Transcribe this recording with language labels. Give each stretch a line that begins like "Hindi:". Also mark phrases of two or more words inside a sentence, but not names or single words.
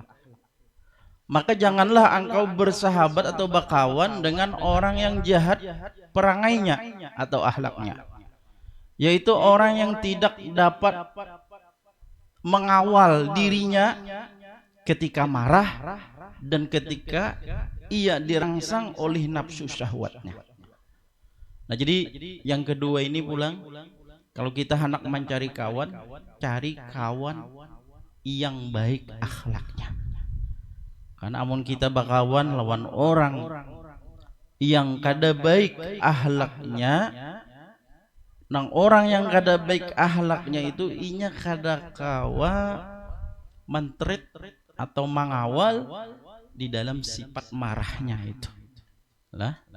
Indonesian: Maka janganlah engkau bersahabat atau berkawan dengan orang yang jahat perangainya atau akhlaknya, yaitu orang yang tidak dapat mengawal dirinya ketika marah dan ketika ia dirangsang oleh nafsu syahwatnya. Nah, jadi yang kedua ini pulang, kalau kita hendak mencari kawan, cari kawan yang baik akhlaknya.
Banjar: Karena amun kita bakawan lawan orang yang kada baik akhlaknya, nang orang yang kada baik akhlaknya itu inya kada kawa mentret atau mengawal di dalam sifat marahnya itu lah.